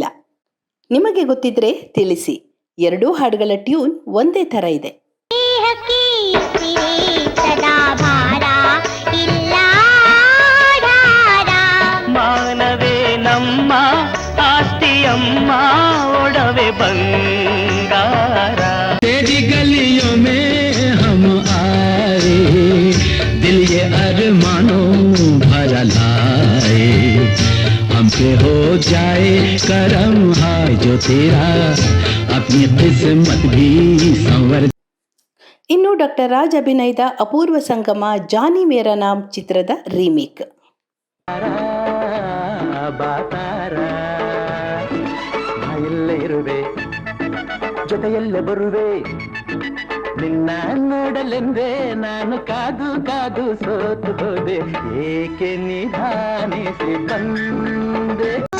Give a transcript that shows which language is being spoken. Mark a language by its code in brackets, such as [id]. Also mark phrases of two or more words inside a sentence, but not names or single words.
[kn] ನಿಮಗೆ ಗೊತ್ತಿದ್ರೆ ತಿಳಿಸಿ. ಎರಡೂ ಹಾಡುಗಳ ಟ್ಯೂನ್ ಒಂದೇ ಥರ ಇದೆ. ಬೆಳಕಿ ಸದಾ ಭಾರ ಇಲ್ಲ ಧಾರ. ಮಾನವೇ ನಮ್ಮ ಆಸ್ತಿಯಮ್ಮ ಒಡವೆ ಬಂಗಾರ. [hi] तेरी गलियों में हम आए, दिल ये अरमानों भरा लाए, हम पे हो जाए करम हाय जो तेरा, अपनी किस्मत भी संवर. [kn] ಇನ್ನು ಡಾಕ್ಟರ್ ರಾಜ್ ಅಭಿನಯದ ಅಪೂರ್ವ ಸಂಗಮ ಜಾನಿ ಮೇರಾ ನಾಮ್ ಚಿತ್ರದ ರೀಮೇಕ್. ಬಾತಾರ ಎಲ್ಲೇ ಇರುವೆ, ಜೊತೆಯಲ್ಲೇ ಬರುವೆ, ನಿನ್ನ ನೋಡಲೆಂದೇ ನಾನು ಕಾದು ಕಾದು ಸೋತು ಹೋದೆ, ಏಕೆ ನಿಧಾನಿಸಿ ಬಂದೆ.